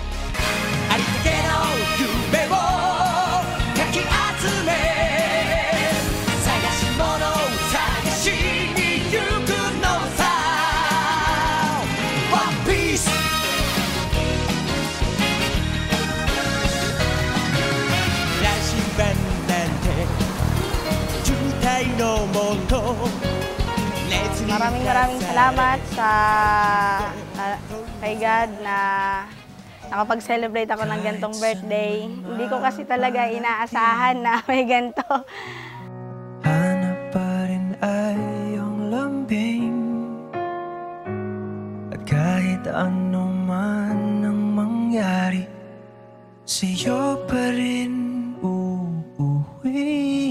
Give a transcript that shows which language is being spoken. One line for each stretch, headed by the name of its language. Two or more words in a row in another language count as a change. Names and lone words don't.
Japanese: ありったけの夢をかき集め、探し物を探しに行くのさ。ワンピース羅針盤なんて渋滞のもと。
Filipino: Maraming salamat sa kay God na nakapag-celebrate ako ng gantong birthday. Hindi ko kasi talaga inaasahan na may ganto. Hanap pa rin ay iyong lambing, at kahit ano man ang mangyari, sa'yo pa rin uuwi.